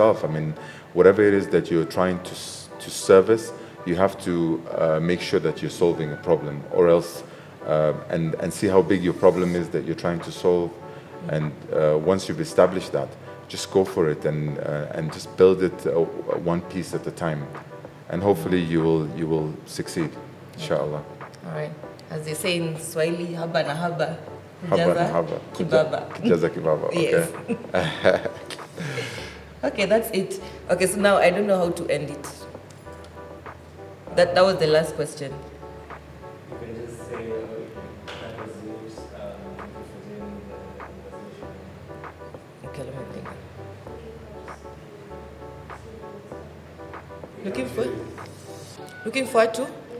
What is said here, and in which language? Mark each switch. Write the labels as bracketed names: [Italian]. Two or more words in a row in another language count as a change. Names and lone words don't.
[English] I mean, whatever it is that you're trying to service, you have to make sure that you're solving a problem, or else, and see how big your problem is that you're trying to solve. And once you've established that, just go for it and just build it one piece at a time, and hopefully you will succeed, inshallah. All right. As they say in Swahili, [Swahili] haba na haba. Haba na haba. Kibaba. Kujaza kibaba. [English] Okay. Yes. Okay, that's it. Okay, so now I don't know how to end it. That was the last question. You can just say that was yours. Thank you for doing the conversation. Okay, let me think. Looking forward to?